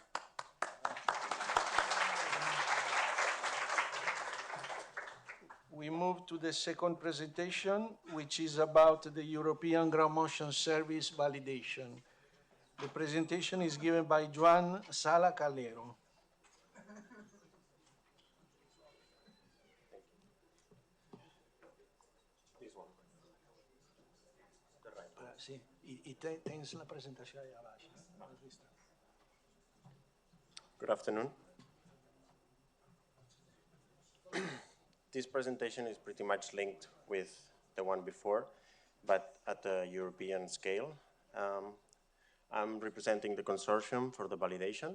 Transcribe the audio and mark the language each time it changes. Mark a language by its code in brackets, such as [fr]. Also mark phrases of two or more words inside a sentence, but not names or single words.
[en] We move to the second presentation, which is about the European Ground Motion Service validation. The presentation is given by Joan Sala Calero. This one. [ca] Sì, tens la presentació allà baix. Has vist? [en] Good afternoon. This presentation is pretty much linked with the one before, but at a European scale. I'm representing the consortium for the validation.